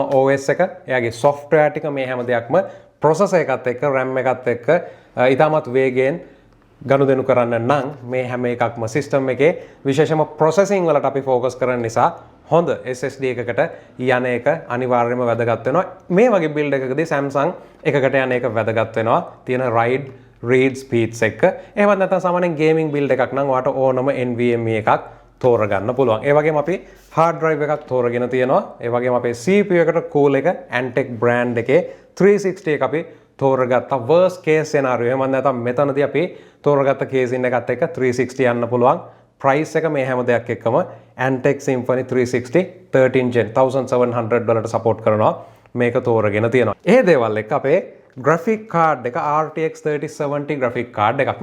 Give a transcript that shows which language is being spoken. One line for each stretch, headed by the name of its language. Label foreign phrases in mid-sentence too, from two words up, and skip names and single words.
Sinhala: OS එක, එයාගේ software ටික මේ හැම දෙයක්ම processor එකත් එක්ක RAM එකත් එක්ක ඉතාමත් වේගයෙන් ගනුදෙනු කරන්න නම් මේ හැම එකක්ම system එකේ විශේෂම processing වලට අපි focus කරන නිසා හොඳ SSD එකකට යන එක අනිවාර්යයෙන්ම වැදගත් වෙනවා. මේ වගේ build එකකදී Samsung එකකට යන එක වැදගත් වෙනවා. තියෙන
English: read speeds
Sinhala: එක. එහෙමත් නැත්නම් සාමාන්‍යයෙන්
English: gaming build
Sinhala: එකක් නම් ඔයාට ඕනම NVMe එකක් තෝරගන්න පුළුවන්. ඒ වගේම අපි
English: hard drive
Sinhala: එකක් තෝරගෙන තියෙනවා. ඒ වගේම අපේ CPU එකට cool එක Antec brand එකේ 360 එක අපි තෝරගත්තා.
English: worst case scenario
Sinhala: එහෙම නැත්නම් මෙතනදී අපි තෝරගත්ත case එකත් එක්ක 360 යන්න පුළුවන්. price එක මේ හැම දෙයක් එක්කම Antec Symphony 360 13 gen $1700 support කරනවා. මේක තෝරගෙන තියෙනවා. ඒ දේවල් එක්ක අපේ
English: graphic card
Sinhala: එක RTX 3070
English: graphic card
Sinhala: එකක්.